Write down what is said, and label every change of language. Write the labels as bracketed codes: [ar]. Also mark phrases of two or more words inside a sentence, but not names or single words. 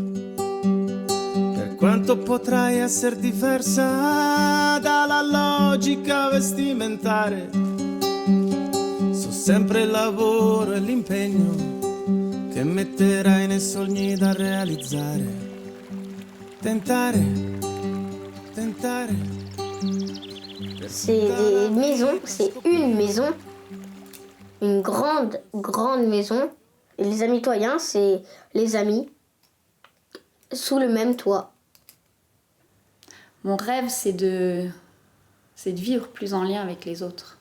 [it] Quanto potrai essere diversa dalla logica vestimentare, so sempre il lavoro e l'impegno che metterai nei sogni da realizzare. Tentare. [fr] C'est des maisons, c'est une maison, une grande maison. Et les Amitoyens, c'est les amis sous le même toit. Mon rêve, c'est de vivre plus en lien avec les autres.